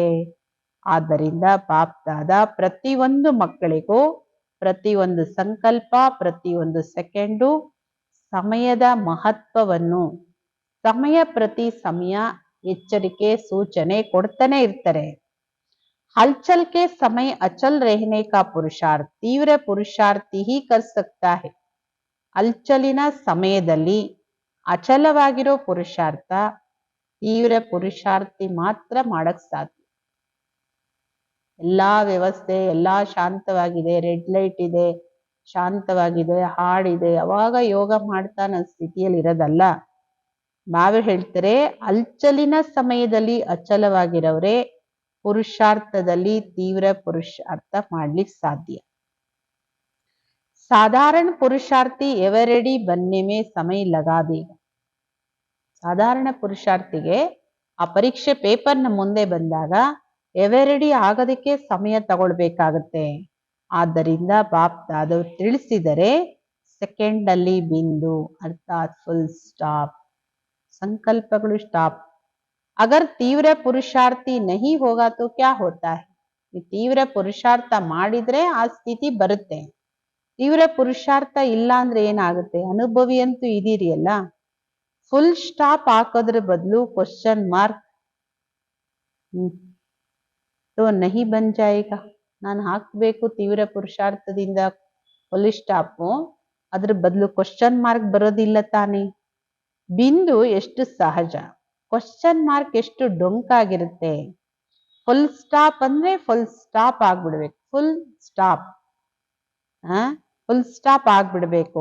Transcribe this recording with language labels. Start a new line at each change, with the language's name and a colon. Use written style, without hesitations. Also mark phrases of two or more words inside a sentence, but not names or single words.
Kannada: ಆದ್ದರಿಂದ ಬಾಪ್ದಾದ ಪ್ರತಿಯೊಂದು ಮಕ್ಕಳಿಗೂ ಪ್ರತಿಯೊಂದು ಸಂಕಲ್ಪ ಪ್ರತಿಯೊಂದು ಸೆಕೆಂಡು ಸಮಯದ ಮಹತ್ವವನ್ನು ಸಮಯ ಪ್ರತಿ ಸಮಯ ಎಚ್ಚರಿಕೆ ಸೂಚನೆ ಕೊಡ್ತಾನೆ ಇರ್ತಾರೆ.
Hindi: हलचल के समय अचल रहने का पुरुषार्थ तीव्र पुरुषार्थी ही कर सकता है.
Kannada: ಹಲ್ಚಲಿನ ಸಮಯದಲ್ಲಿ ಅಚಲವಾಗಿರೋ ಪುರುಷಾರ್ಥ ತೀವ್ರ ಪುರುಷಾರ್ಥಿ ಮಾತ್ರ ಮಾಡಕ್ ಸಾಧ್ಯ. ಎಲ್ಲಾ ವ್ಯವಸ್ಥೆ ಎಲ್ಲಾ ಶಾಂತವಾಗಿದೆ,
English: red light
Kannada: ಇದೆ, ಶಾಂತವಾಗಿದೆ, ಹಾಡಿದೆ, ಅವಾಗ ಯೋಗ ಮಾಡ್ತಾ ನನ್ನ ಸ್ಥಿತಿಯಲ್ಲಿ ಇರೋದಲ್ಲ. ನಾವೇ ಹೇಳ್ತಾರೆ, ಹಲ್ಚಲಿನ ಸಮಯದಲ್ಲಿ ಅಚಲವಾಗಿರೋರೆ ಪುರುಷಾರ್ಥದಲ್ಲಿ ತೀವ್ರ ಪುರುಷಾರ್ಥ ಮಾಡ್ಲಿಕ್ಕೆ ಸಾಧ್ಯ.
Hindi: साधारण पुरुषार्थी एवरेडी बनने में समय लगा देगा.
Kannada: ಸಾಧಾರಣ ಪುರುಷಾರ್ಥಿಗೆ ಆ ಪರೀಕ್ಷೆ ಪೇಪರ್ನ ಮುಂದೆ ಬಂದಾಗ ಎವರೆಡಿ ಆಗೋದಕ್ಕೆ ಸಮಯ ತಗೊಳ್ಬೇಕಾಗತ್ತೆ. ಆದ್ದರಿಂದ ಬಾಪ್ದಾದವ್ರು ತಿಳಿಸಿದರೆ ಸೆಕೆಂಡ್ ಅಲ್ಲಿ ಬಿಂದು ಅರ್ಥಾತ್
English: full stop,
Kannada: ಸಂಕಲ್ಪಗಳು ಸ್ಟಾಪ್.
Hindi: अगर तीव्र पुरुषार्थी नहीं होगा तो क्या होता है.
Kannada: ತೀವ್ರ ಪುರುಷಾರ್ಥ ಮಾಡಿದ್ರೆ ಆ ಸ್ಥಿತಿ ಬರುತ್ತೆ. ತೀವ್ರ ಪುರುಷಾರ್ಥ ಇಲ್ಲ ಅಂದ್ರೆ ಏನಾಗುತ್ತೆ, ಅನುಭವಿ ಅಂತೂ ಇದೀರಿ ಅಲ್ಲ.
English: full stop
Kannada: ಹಾಕೋದ್ರ ಬದಲು
English: question mark
Hindi: तो नहीं बन जाएगा.
Kannada: ನಾನು ಹಾಕ್ಬೇಕು ತೀವ್ರ ಪುರುಷಾರ್ಥದಿಂದ
English: full stop,
Kannada: ಅದ್ರ ಬದಲು
English: question mark
Kannada: ಬರೋದಿಲ್ಲ ತಾನೆ. ಬಿಂದು ಎಷ್ಟು ಸಹಜ,
English: question mark
Kannada: ಎಷ್ಟು ಡೊಂಕಾಗಿರುತ್ತೆ.
English: full stop
Kannada: ಅಂದ್ರೆ
English: full stop
Kannada: ಆಗ್ಬಿಡ್ಬೇಕು,
English: full stop full stop
Kannada: ಆಗ್ಬಿಡ್ಬೇಕು.